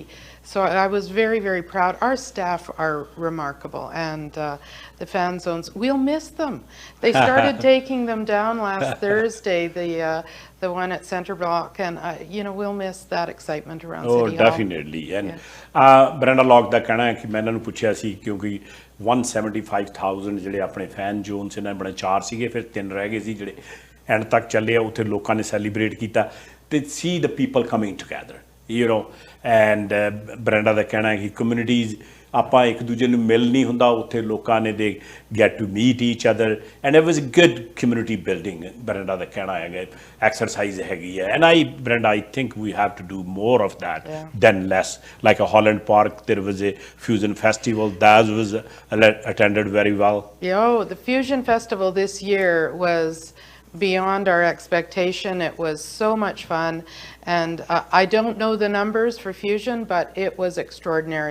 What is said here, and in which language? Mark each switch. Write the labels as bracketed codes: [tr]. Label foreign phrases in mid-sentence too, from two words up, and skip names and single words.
[en] So I was very, very proud. Our staff are remarkable, and the fan zones, we'll miss them. They started taking them down last Thursday, the one at Center Block, and we'll miss that excitement around City Hall. Definitely. And [pa] Brenda Locke ਦਾ ਕਹਿਣਾ ਹੈ ਕਿ ਮੈਂ ਇਹਨਾਂ ਨੂੰ ਪੁੱਛਿਆ ਸੀ, ਕਿਉਂਕਿ 175,000 ਜਿਹੜੇ ਆਪਣੇ [en] fan zones [pa] ਇਹਨਾਂ ਬਣੇ 4 ਸੀਗੇ, ਫਿਰ 3 ਰਹਿ ਗਏ ਸੀ ਜਿਹੜੇ ਐਂਡ ਤੱਕ ਚੱਲੇ ਆ, ਉੱਥੇ ਲੋਕਾਂ ਨੇ ਸੈਲੀਬ੍ਰੇਟ ਕੀਤਾ ਤੇ [en] see the people coming together, and [pa] Brenda ਦਾ ਕਹਿਣਾ ਹੈ ਕਿ ਕਮਿਊਨਿਟੀਜ਼ ਆਪਾਂ ਇੱਕ ਦੂਜੇ ਨੂੰ ਮਿਲ ਨਹੀਂ ਹੁੰਦਾ, ਉੱਥੇ ਲੋਕਾਂ ਨੇ [en] they get to meet each other, and it was a good community building. [pa] Brenda ਦਾ ਕਹਿਣਾ ਹੈਗਾ exercise ਹੈਗੀ ਹੈ, [en] and Brenda, I think we have to do more of that than less. Like a Holland Park, there was a Fusion Festival that was attended very well. The Fusion Festival this year was beyond our expectation. It was so much fun, and I don't know the numbers for Fusion, but it was extraordinary.